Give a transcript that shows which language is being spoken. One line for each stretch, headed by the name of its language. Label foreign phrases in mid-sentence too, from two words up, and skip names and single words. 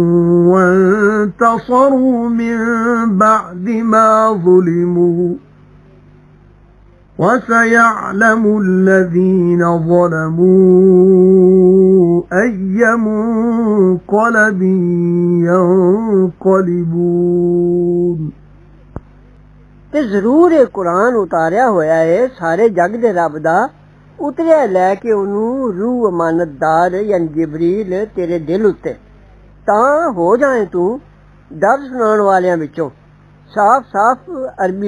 Arabic: وانتصروا من بعد ما ظلموا وسيعلم الذين ظلموا أي منقلب ينقلبون
Punjabi: ਤੇ ਜ਼ਰੂਰ ਇਹ ਕੁਰਾਨ ਉਤਾਰਿਆ ਹੋਇਆ ਹੈ ਸਾਰੇ ਜੱਗ ਦੇ ਰੱਬ ਦਾ ਉਤਰਿਆ ਲੈ ਕੇ ਉਹਨੂੰ ਰੂਹ ਅਮਾਨਤਦਾਰ ਯਾਨੀ ਜਿਬਰੀਲ ਤੇਰੇ ਦਿਲ ਉੱਤੇ ਤਾਂ ਹੋ ਜਾਏ ਤੂੰ ਡਰ ਸੁਣਾਉਣ ਵਾਲਿਆਂ ਵਿੱਚੋਂ ਸਾਫ਼-ਸਾਫ਼ ਅਰਬੀ